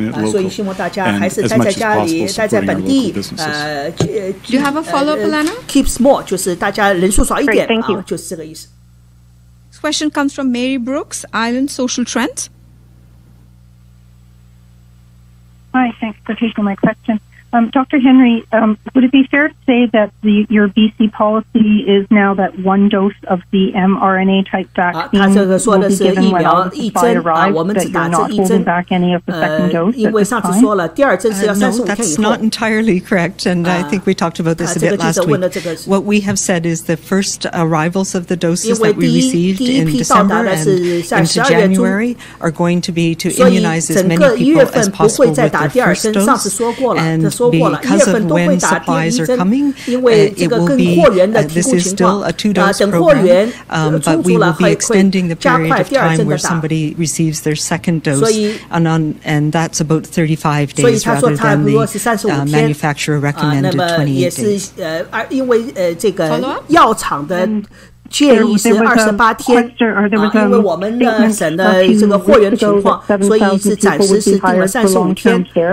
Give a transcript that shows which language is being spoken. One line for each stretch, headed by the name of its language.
Chinese: 所以希望大家还是待在家里，待在本地。
English: Do you have a follow-up, Alana? Keep small，
Chinese: 就是大家人数少一点，就是这个意思。
English: This question comes from Mary Brooks, Island Social Trends. Hi, thanks for taking my question. Dr. Henry, would it be fair to say that your BC policy is now that one dose of the mRNA-type vaccine will be given when all the supply arrives, that you're not holding back any of the second dose at this time? No, that's not entirely correct, and I think we talked about this a bit last week. What we have said is the first arrivals of the doses that we received in December and into January are going to be to immunize as many people as possible with their first dose, and because of when supplies are coming, it will be, this is still a 2-dose program, but we will be extending the period of time where somebody receives their second dose, and that's about 35 days rather than the manufacturer recommended 28 days.
Chinese: 因为这个药厂的建议是28天，因为我们省的这个货源的情况，所以是暂时是定了35天。